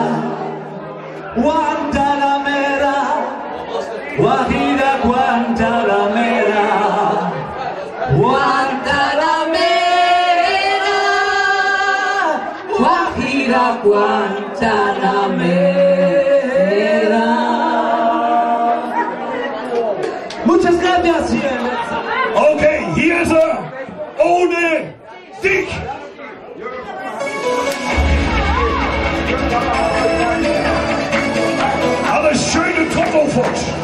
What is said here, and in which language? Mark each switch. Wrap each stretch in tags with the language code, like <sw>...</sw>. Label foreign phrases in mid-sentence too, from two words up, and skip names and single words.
<es>Guantanamera, Guajira Guantanamera. Guantanamera, Guajira Guantanamera. Muchas gracias.</es> <de>Okay, hier ist er. Ohne dich. Alles schöne Trommelfurt.</de>